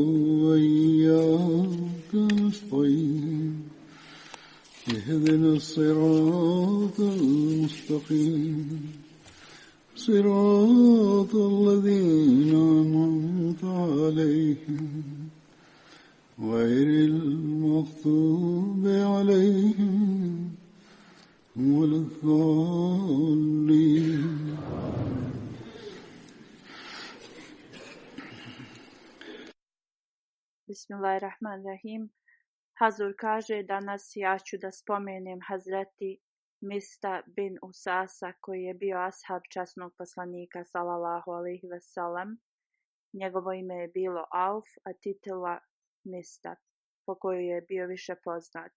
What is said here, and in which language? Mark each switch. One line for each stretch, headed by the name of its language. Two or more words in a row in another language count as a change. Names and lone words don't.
Arabic: وإياك نستعين اهدنا الصراط المستقيم صراط الذين أنعمت عليهم غير المغضوب عليهم ولا الضالين. Bismillahirrahmanirrahim.
Bosnian: Hazur kaže, danas ja ću da spomenem Hazreti Mista bin Usasa, koji je bio ashab časnog poslanika
Arabic: صلى الله عليه وسلم.
Bosnian: Njegovo ime je bilo Auf, a titula Mista, po kojoj je bio više poznat.